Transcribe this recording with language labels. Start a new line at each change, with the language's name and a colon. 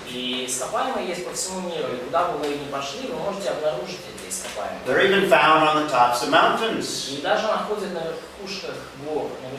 Russian: И ископаемые есть по всему миру, и куда бы вы ни пошли, вы можете обнаружить эти ископаемые.
English: They're even found on the tops of mountains.
Russian: И даже находят на верхушках гор, на